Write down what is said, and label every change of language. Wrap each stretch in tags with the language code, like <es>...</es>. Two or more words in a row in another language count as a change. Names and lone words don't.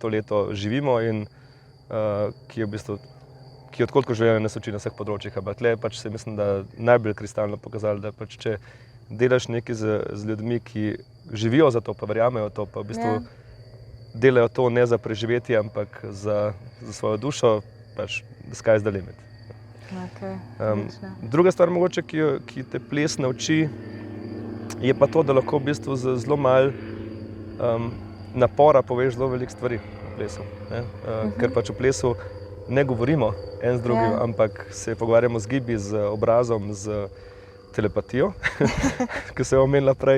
<sl>leto živimo in ki je v bistvu ki odkotko življenje nas uči na vseh področjih, ampak tle pač se mislim, da najbolj kristalno pokazali, da pač če delaš nekaj z ljudmi, ki živijo za to, pa verjamejo to, pa v bistvu delajo to ne za preživetje, ampak za svojo dušo, pač</sl> <en>the sky is the limit.</en> <sl>Druga stvar mogoče, ki te ples nauči, je pa to, da lahko v bistvu z zelo malo napora poveš zelo veliko stvari v plesu. Ker pač v plesu ne govorimo en z drugim, ampak se pogovarjamo z gibi, z obrazom, z telepatijo, ki se je omenila prej.</sl>